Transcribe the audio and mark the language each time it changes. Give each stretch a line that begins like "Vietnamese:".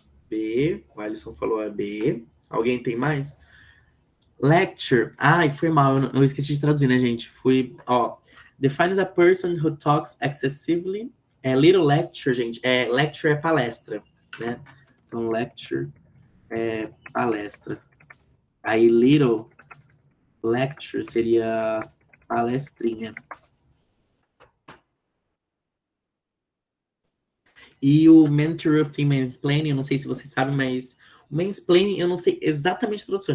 Portuguese: B, o Alisson falou a B. Alguém tem mais? Lecture. Ai, foi mal, eu esqueci de traduzir, né, gente?
English: Defines a person who talks excessively.
Portuguese: Little lecture, gente. Lecture é palestra, né? Então, lecture é palestra. Aí, little lecture seria palestrinha. E o mentorrupting mansplaining, eu não sei se vocês sabem, mas o mansplaining eu não sei exatamente a tradução.